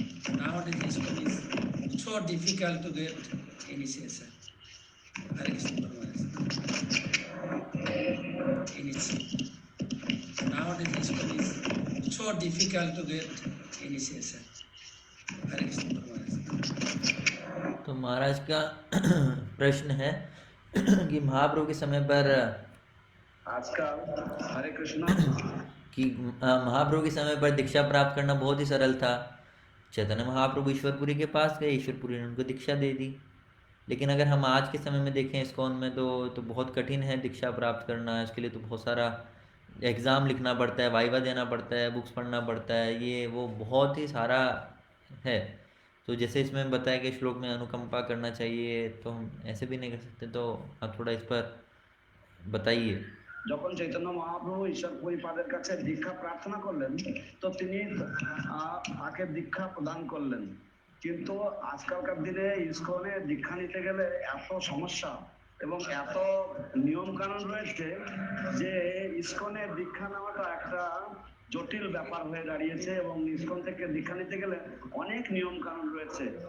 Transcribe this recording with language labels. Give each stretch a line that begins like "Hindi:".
English: Nowadays ISKCON is so difficult to get initiation. Hare Krishna Maharaj. Nowadays ISKCON is so difficult to get initiation. Hare Krishna Maharaj.
Hindi: तो महाराज का प्रश्न है कि महाप्रभु के समय पर आजकल हरे कृष्णा कि महाप्रभु के समय पर दीक्षा प्राप्त करना बहुत ही सरल था। चैतन्य महाप्रभु ईश्वरपुरी के पास गए, ईश्वरपुरी ने उनको दीक्षा दे दी। लेकिन अगर हम आज के समय में देखें इस्कॉन में तो बहुत कठिन है दीक्षा प्राप्त करना। इसके लिए तो बहुत सारा एग्ज़ाम लिखना पड़ता है, वाइवा देना पड़ता है, बुक्स पढ़ना पड़ता है, ये वो बहुत ही सारा है। तो जैसे इसमें बताया कि श्लोक में अनुकंपा करना चाहिए, तो हम ऐसे भी नहीं कर सकते। तो आप थोड़ा इस पर बताइए।
Bangla: যখন চৈতন্য মহাপ্রভু ঈশ্বরপুরী পাদের কাছে দীক্ষা প্রার্থনা করলেন, তো তিনি তাকে দীক্ষা প্রদান করলেন। কিন্তু আজকালকার দিনে ইসকনে দীক্ষা নিতে গেলে এত সমস্যা এবং এত নিয়ম কানুন রয়েছে যে ইসকনে দীক্ষা নেওয়াটা একটা জটিল ব্যাপার হয়ে দাঁড়িয়েছে এবং ইসকন থেকে দীক্ষা নিতে গেলে অনেক নিয়ম কানুন রয়েছে।